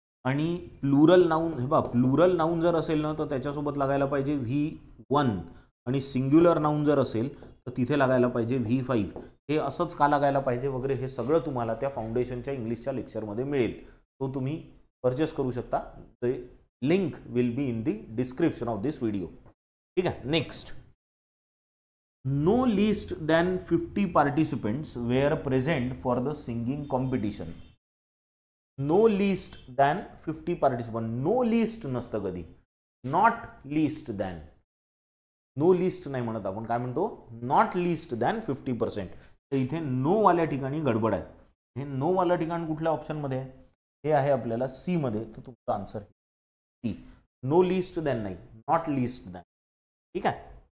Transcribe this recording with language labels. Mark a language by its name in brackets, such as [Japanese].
[Marathi] आणि plural noun, हे बघा प्लुरल नाऊन जर असेल ना तर त्याच्यासोबत लागायला पाहिजे V1 आणि सिंग्युलर नाऊन जर असेल तर तिथे लागायला पाहिजे V5. हे असंच का लागायला पाहिजे वगैरे हे सगळं तुम्हाला त्या फाउंडेशनच्या इंग्लिशच्या लेक्चरमध्ये मिळेल. तो तुम्ही परचेस करू शकता. [English] The link will be in the description of this video. [Marathi] ठीक आहे. [English] Next, no least than 50 participants were present for the singing competition. No least than 50 participants. No least [Marathi] नसतं कधी. [English] Not least than. No least [Marathi] नाही म्हणत आपण, काय म्हणतो? [English] Not least than 50%. [Marathi] तर इथे नो वाल्या ठिकाणी गडबड आहे. हे नो वाला ठिकाण कुठल्या ऑप्शनमध्ये आहे? हे आहे आपल्याला सी मध्ये. तर तुमचा answer C. [English] no least than [Marathi] नाही, [English] Not least than. [Marathi] ठीक आहे.